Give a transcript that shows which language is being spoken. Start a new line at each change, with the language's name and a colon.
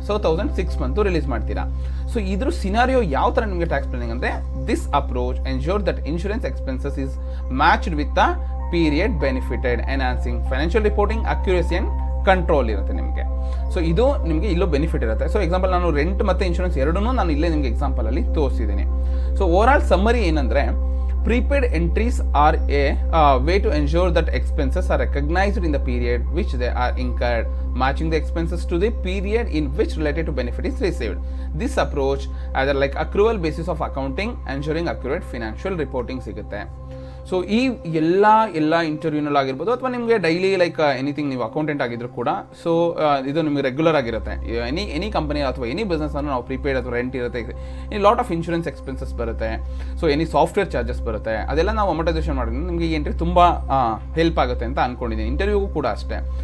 Kannada: So 1,000 6 months release ಮಾಡ್ತೀರಾ. So ಇದ್ರ scenario ಯಾವ ಥರ ನಿಮಗೆ ಟ್ಯಾಕ್ಸ್ ಪ್ಲಾನಿಂಗ್ ಅಂದರೆ,
English: this approach ensure that insurance expenses is matched with the period benefited, enhancing financial reporting accuracy and control
Kannada: ಇರುತ್ತೆ ನಿಮಗೆ. So ಇದು ನಿಮಗೆ ಇಲ್ಲೂ ಬೆನಿಫಿಟ್ ಇರುತ್ತೆ. ಸೊ ಎಕ್ಸಾಂಪಲ್ ನಾನು ರೆಂಟ್ ಮತ್ತು ಇನ್ಶೂರೆನ್ಸ್ ಎರಡೂ ನಾನು ಇಲ್ಲೇ ನಿಮಗೆ ಎಕ್ಸಾಂಪಲಲ್ಲಿ ತೋರಿಸಿದ್ದೀನಿ.
English: So overall summary ಏನಂದರೆ, prepaid entries are a way to ensure that expenses are recognized in the period which they are incurred, matching the expenses to the period in which related to benefit is received. This approach either like accrual basis of accounting, ensuring accurate financial reporting ಸಿಗುತ್ತೆ.
Kannada: So ಈ ಎಲ್ಲ ಇಂಟರ್ವ್ಯೂನಲ್ಲಿ ಆಗಿರ್ಬೋದು ಅಥವಾ ನಿಮಗೆ daily like anything ನೀವು accountant ಆಗಿದ್ರು ಕೂಡ, so ಇದು ನಿಮಗೆ ರೆಗ್ಯುಲರ್ ಆಗಿರುತ್ತೆ. ಎನಿ ಕಂಪನಿ ಅಥವಾ ಎನಿ ಬಿಸ್ನೆಸ್ ಅನ್ನು ನಾವು ಪ್ರೀಪೇಡ್ ಅಥವಾ ರೆಂಟ್ ಇರುತ್ತೆ, ಲಾಟ್ ಆಫ್ ಇನ್ಶೂರೆನ್ಸ್ ಎಕ್ಸ್ಪೆನ್ಸಸ್ ಬರುತ್ತೆ, ಸೊ ಎನಿ ಸಾಫ್ಟ್ವೇರ್ ಚಾರ್ಜಸ್ ಬರುತ್ತೆ, ಅದೆಲ್ಲ ನಾವು ಅಮೌಂಟೈಸೇಷನ್ ಮಾಡಿದ್ರೆ ನಿಮಗೆ ಈ ಎಂಟ್ರಿ ತುಂಬ ಹೆಲ್ಪ್ ಆಗುತ್ತೆ ಅಂತ ಅನ್ಕೊಂಡಿದ್ದೀನಿ. ಇಂಟರ್ವ್ಯೂಗೂ ಕೂಡ ಅಷ್ಟೇ.